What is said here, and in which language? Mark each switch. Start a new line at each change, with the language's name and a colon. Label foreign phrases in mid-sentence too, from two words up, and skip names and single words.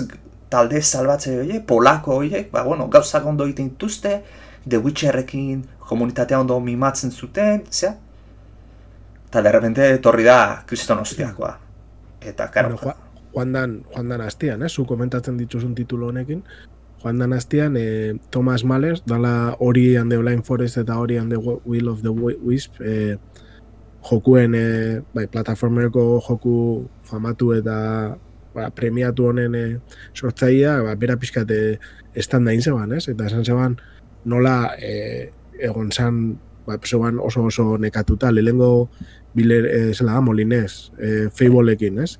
Basque: Talde salbatzaile horiek, polako horiek, gauzak ondo egiten dituzte, The Witcherrekin komunitatea ondo mimatzen zuten, zera? Eta derrepente etorri da kriston hostiakoa. Eta, karo... Bueno, Juan dan astian, zu komentatzen dituzun titulo honekin, Juan dan astian, Thomas Mallers, dala Ori and the Blind Forest eta Ori and the Will of the Wisp, jokuen, plataformeroko joku famatu eta premiatu honen sortzaia, bera pixkat estanda zeban, ez? Eta esan zeban nola egon zan, zeban oso nekatuta, lehengo Molinez, Fableekin, ez?